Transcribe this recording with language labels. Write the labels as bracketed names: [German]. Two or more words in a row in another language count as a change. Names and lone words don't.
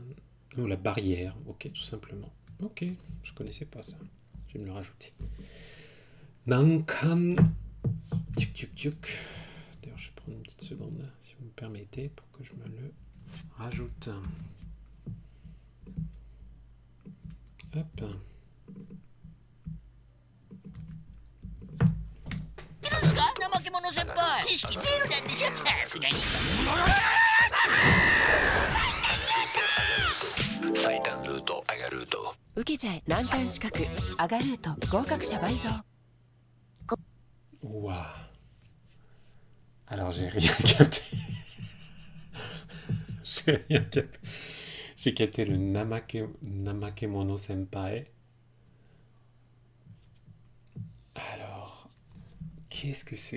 [French] Oh, la barrière, ok, tout simplement. Ok, je connaissais pas ça. Je vais me le rajouter. Nankan. Tuk tuk tuk. D'ailleurs, je vais prendre une petite seconde, si vous me permettez, pour que je me le rajoute. Hop. [Japanese] なんですか怠け者先輩知識ゼロなんでしょさすがに最短ルート上がルート受けちゃえ難関資格アガルート合格者倍増 [French] Ouah. Alors, j'ai rien capté. J'ai rien capté. J'ai capté le [Japanese] 怠け者先輩. [French] Alors, qu'est-ce que c'est?